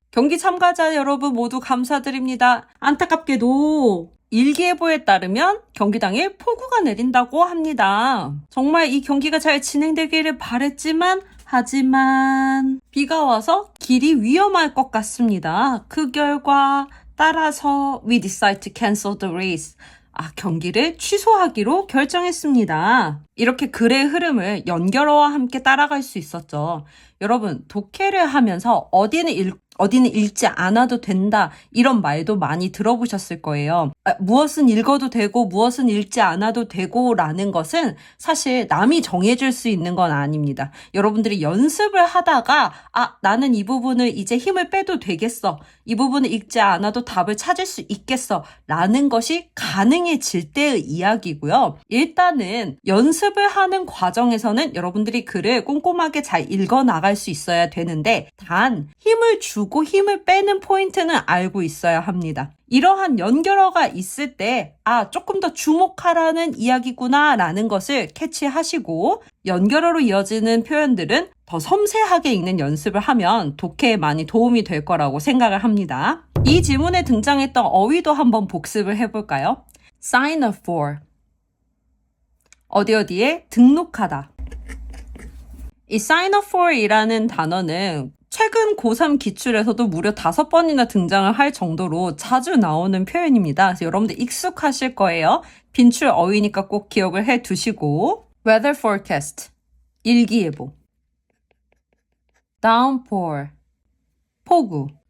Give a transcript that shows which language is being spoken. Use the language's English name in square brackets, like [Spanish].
[Korean] 경기 참가자 여러분 모두 감사드립니다. 안타깝게도 일기예보에 따르면 경기 당일 폭우가 내린다고 합니다. 정말 이 경기가 잘 진행되기를 바랬지만 하지만 비가 와서 길이 위험할 것 같습니다. 그 결과 따라서 [English] we decide to cancel the race. [Korean] 경기를 취소하기로 결정했습니다. 이렇게 글의 흐름을 연결어와 함께 따라갈 수 있었죠. 여러분, 독해를 하면서 어디는 읽지 않아도 된다 이런 말도 많이 들어보셨을 거예요. 무엇은 읽어도 되고 무엇은 읽지 않아도 되고 라는 것은 사실 남이 정해줄 수 있는 건 아닙니다. 여러분들이 연습을 하다가 나는 이 부분을 이제 힘을 빼도 되겠어. 이 부분을 읽지 않아도 답을 찾을 수 있겠어 라는 것이 가능해질 때의 이야기고요. 일단은 연습을 하는 과정에서는 여러분들이 글을 꼼꼼하게 잘 읽어 나갈 수 있어야 되는데 단 힘을 주고 힘을 빼는 포인트는 알고 있어야 합니다. 이러한 연결어가 있을 때 조금 더 주목하라는 이야기구나 라는 것을 캐치하시고 연결어로 이어지는 표현들은 더 섬세하게 읽는 연습을 하면 독해에 많이 도움이 될 거라고 생각을 합니다. 이 지문에 등장했던 어휘도 한번 복습을 해볼까요? [English] Sign up for [Korean] 어디에 등록하다. 이 [English] sign up for [Korean] 이라는 단어는 최근 고3 기출에서도 무려 5번이나 등장을 할 정도로 자주 나오는 표현입니다. 그래서 여러분들 익숙하실 거예요. 빈출 어휘니까 꼭 기억을 해 두시고 weather forecast, 일기예보, downpour, 폭우.